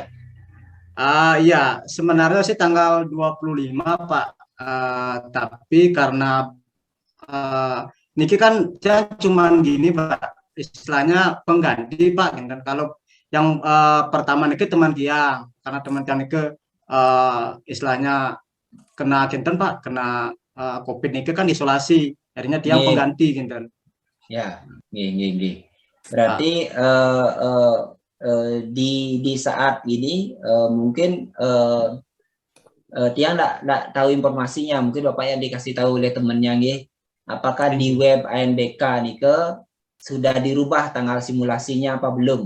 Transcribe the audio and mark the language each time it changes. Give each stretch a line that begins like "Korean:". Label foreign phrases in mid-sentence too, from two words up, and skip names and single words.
Indonesian: Iya, sebenarnya sih tanggal 25 Pak. Tapi karena Niki kan cuman gini Pak, istilahnya pengganti Pak. Dan kalau yang pertama Niki teman Tiang, karena teman
Balinese: Tiang Niki
Indonesian: istilahnya kena Kinten Pak, kena COVID Niki kan isolasi, akhirnya Tiang pengganti Kinten. Ya, berarti di saat ini mungkin Tiang nggak tahu informasinya, mungkin Bapak yang dikasih tahu oleh temennya, apakah di web ANBK Nike sudah dirubah tanggal simulasinya apa belum?